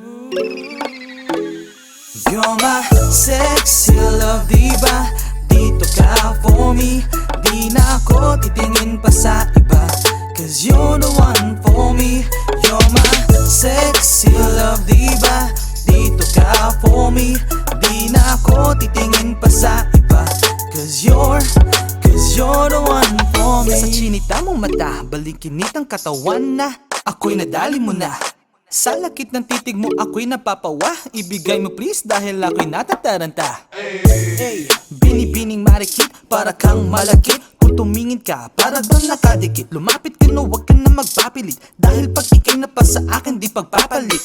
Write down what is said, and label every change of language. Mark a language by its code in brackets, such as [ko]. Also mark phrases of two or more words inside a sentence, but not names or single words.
[en] You're my sexy love, diba? [tl] Dito ka [en] for me. [tl] Di na ako titingin pa sa iba, [en] cause you're the one for me. You're my sexy love, diba? [tl] Dito ka [en] for me. [tl] Di na ako titingin pa sa iba, [en] cause you're the one for me. [tl] Sa chinita mong mata, balikinit ang katawan na ako'y nadali mo na. Sa lakit ng titig mo ako'y napapawa. Ibigay mo please dahil ako'y natataranta. Hey, binibining marikit, para kang malakit. Kung tumingin ka, para bang nakadikit. Lumapit ka no, wag ka na magpapilit, dahil pag ikay na pa sa akin, di pagpapalit.